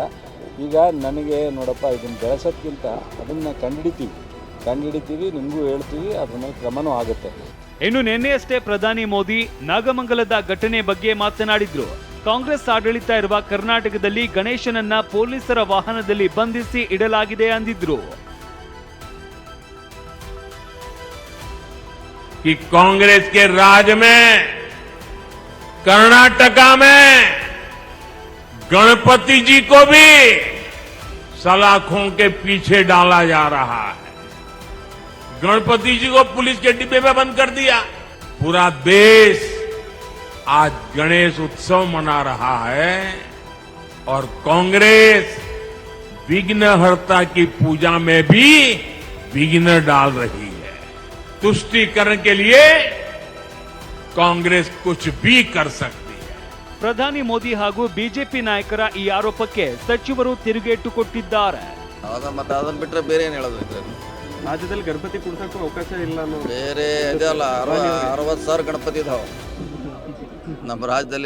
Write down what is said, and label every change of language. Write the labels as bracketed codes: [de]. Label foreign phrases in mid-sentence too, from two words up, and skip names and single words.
[kn] ಈಗ ನನಗೆ ನೋಡಪ್ಪ, ಇದನ್ನು ಬೆಳೆಸೋದ್ಕಿಂತ ಅದನ್ನು ಕಂಡುಹಿಡಿತೀವಿ, ನಿಮಗೂ ಹೇಳ್ತೀವಿ, ಅದ್ರ ಮೇಲೆ ಕ್ರಮನೂ ಆಗುತ್ತೆ. ಇನ್ನು ನಿನ್ನೆಯಷ್ಟೇ ಪ್ರಧಾನಿ ಮೋದಿ ನಾಗಮಂಗಲದ ಘಟನೆ ಬಗ್ಗೆ ಮಾತನಾಡಿದ್ರು. ಕಾಂಗ್ರೆಸ್ ಆಡಳಿತ ಇರುವ ಕರ್ನಾಟಕದಲ್ಲಿ ಗಣೇಶನನ್ನ ಪೊಲೀಸರ ವಾಹನದಲ್ಲಿ ಬಂಧಿಸಿ ಇಡಲಾಗಿದೆ ಅಂದಿದ್ರು. [hi] कि कांग्रेस के राज में कर्नाटका में गणपति जी को भी सलाखों के पीछे डाला जा रहा है. गणपति जी को पुलिस के डिब्बे में बंद कर दिया. पूरा देश आज गणेश उत्सव मना रहा है और कांग्रेस विघ्नहर्ता की पूजा में भी विघ्न डाल रही है. तुष्टीकरण के लिए कांग्रेस कुछ भी कर सकती है. [kn] ಪ್ರಧಾನಿ ಮೋದಿ ಹಾಗೂ ಬಿಜೆಪಿ ನಾಯಕರ ಈ ಆರೋಪಕ್ಕೆ ಸಚಿವರು ತಿರುಗೇಟು ಕೊಟ್ಟಿದ್ದಾರೆ. ಮತ್ತೆ ಅದನ್ನ ಬಿಟ್ಟರೆ ಬೇರೆ ಏನು ಹೇಳೋದು? ರಾಜ್ಯದಲ್ಲಿ ಗಣಪತಿ ಕುಡಿಸೋಕ್ಕೂ ಅವಕಾಶ ಇಲ್ಲ. ಬೇರೆ ಇದೆಯಲ್ಲ, 60,000 ಗಣಪತಿ ಇದಾವೆ ನಮ್ಮ ರಾಜ್ಯದಲ್ಲಿ.